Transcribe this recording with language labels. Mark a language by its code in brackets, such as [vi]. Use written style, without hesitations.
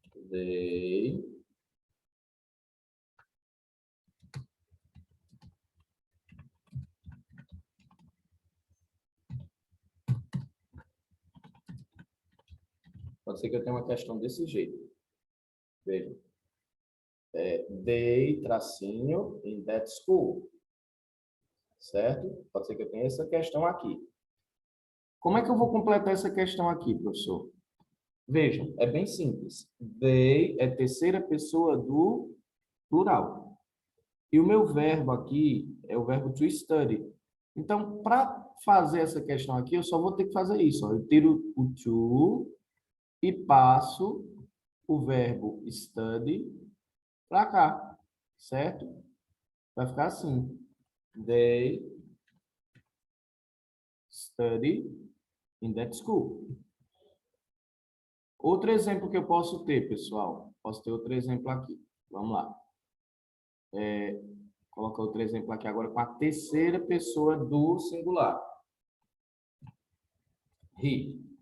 [pt] They pode ser que eu tenha uma questão desse jeito. Veja. [en] They, tracinho, in that school. [pt] Certo? Pode ser que eu tenha essa questão aqui. Como é que eu vou completar essa questão aqui, professor? Vejam, é bem simples. They é terceira pessoa do plural. E o meu verbo aqui é o verbo to study. Então, para fazer essa questão aqui, eu só vou ter que fazer isso. Ó. Eu tiro o to e passo o verbo study para cá, certo? Vai ficar assim. [en] They study in that school. [pt] Outro exemplo que eu posso ter, pessoal. Posso ter outro exemplo aqui. Vamos lá. Colocar outro exemplo aqui agora com a terceira pessoa do singular. [en] He.